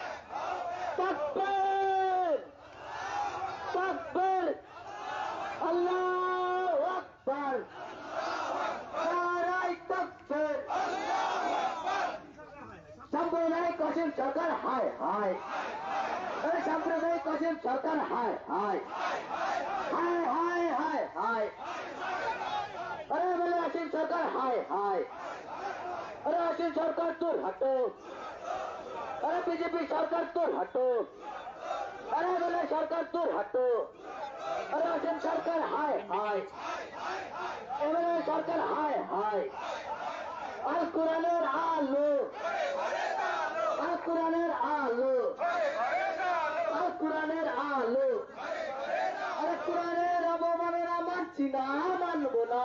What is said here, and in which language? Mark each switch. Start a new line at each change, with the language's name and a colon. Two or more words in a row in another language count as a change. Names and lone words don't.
Bangla: তাকবীর, তাকবীর,
Arabic: الله أكبر,
Bangla: নারায়ে তাকবীর। সাম্প্রদায়িক অসীম সরকার হায় হায়, সাম্প্রদায়িক অসীম সরকার হায় হায়, হায় হায় হায় হায়।
Hindi: अरे बोले असीम सरकार हाय हाय, अरे असीम सरकार दूर हटो, अरे बीजेपी सरकार दूर हटो, अरे बोले सरकार दूर हटो, अरे असीम सरकार हाय हाय,
Bangla: এবারে সরকার হায় হায়। আল কোরআনের আলো, আল কোরআনের আলো, আল কোরআনের আলো। আরে কোরআনের অবমাননা মানছি না, মানবো না।